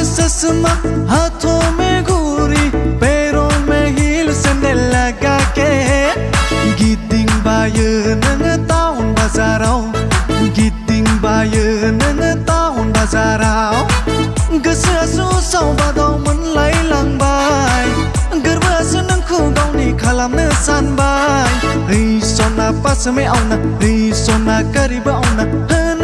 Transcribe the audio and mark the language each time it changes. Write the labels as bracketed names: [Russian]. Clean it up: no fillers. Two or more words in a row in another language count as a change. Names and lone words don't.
[Hindi] चश्मा हाथों में घूरी पैरों में हील सैंडल लगा के [Bodo] गिदिं बायो नोङो टाउन बाजाराव गिदिं बायो नोङो टाउन बाजाराव गोसोआ सुसाव बादाव मोनलायलांबाय गोरबोआसो नोंखौ गावनि खालामनो सानबाय [Hindi] ओइ सना पासमे आउना ओइ सना कारिबो आउना